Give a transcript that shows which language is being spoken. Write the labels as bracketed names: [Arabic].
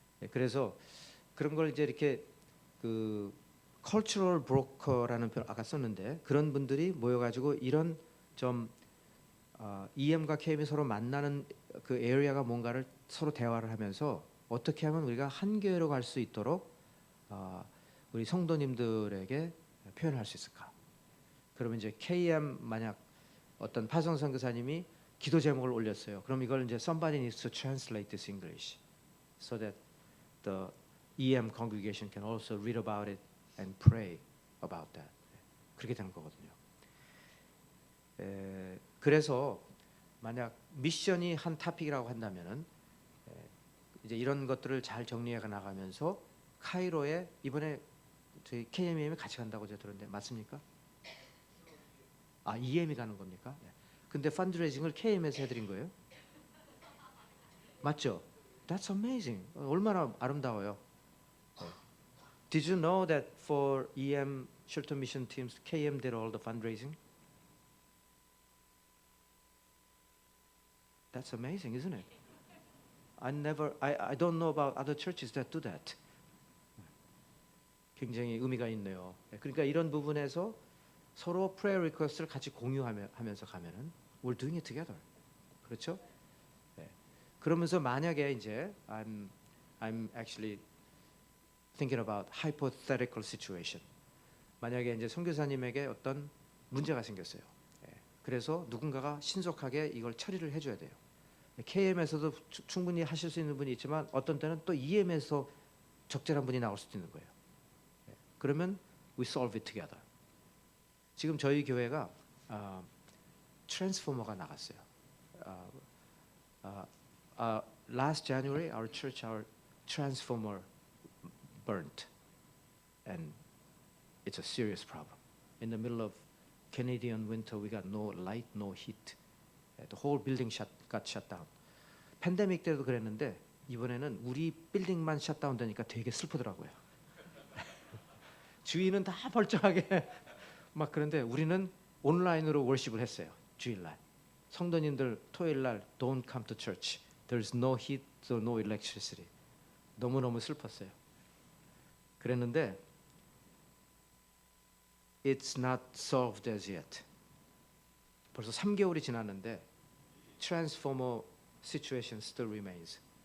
[Korean] 그래서 그런 걸 이제 이렇게 그 cultural broker라는 표현 아까 썼는데 그런 분들이 모여가지고 이런 좀 EM과 KM이 서로 만나는 그 에리아가 뭔가를 서로 대화를 하면서 어떻게 하면 우리가 한 교회로 갈 수 있도록 우리 성도님들에게 표현할 수 있을까? 그러면 이제 KM 만약 어떤 파송 선교사님이 기도 제목을 올렸어요. 그럼 이걸 이제 [English] somebody needs to translate this English so that the EM congregation can also read about it and pray about that. [Korean] 그렇게 되는 거거든요. 그래서 만약 미션이 한 토픽이라고 한다면은 이제 이런 것들을 잘 정리해 나가면서 카이로에 이번에 저희 KM이 같이 간다고 제가 들었는데 맞습니까? EM이 가는 겁니까? 근데 펀드레이징을 KM에서 해드린 거예요? 맞죠? [English] That's amazing. [Korean] 얼마나 아름다워요. [English] Did you know that for EM shelter mission teams, KM did all the fundraising? That's amazing, isn't it? I don't know about other churches that do that. [Korean] 굉장히 의미가 있네요. 그러니까 이런 부분에서 서로 prayer request를 같이 공유하면서 가면은 [English] we're doing it together. [Korean] 그렇죠? 그러면서 만약에 이제 [English] I'm actually thinking about hypothetical situation. [Korean] 만약에 이제 선교사님에게 어떤 문제가 생겼어요. 그래서 누군가가 신속하게 이걸 처리를 해줘야 돼요. KM에서도 충분히 하실 수 있는 분이 있지만 어떤 때는 또 EM에서 적절한 분이 나올 수도 있는 거예요. [English] 그러면 we solve it together. [Korean] 지금 저희 교회가 트랜스포머가 나갔어요. [English] Last January, our transformer burnt, and it's a serious problem. In the middle of Canadian winter, we got no light, no heat. The whole building got shut down. [Korean] 팬데믹 때도 그랬는데 이번에는 우리 빌딩만 셧다운 되니까 되게 슬프더라고요. 주인은 다 멀쩡하게 막 그런데 우리는 온라인으로 월십을 했어요. 주일날. 성도님들 토요일날 [English] don't come to church. There's no heat, so no electricity. [Korean] 너무너무 슬펐어요. [English] 그랬는데 it's not solved as yet. [Korean] 벌써 3개월이 지났는데 [English] transformer situation still remains.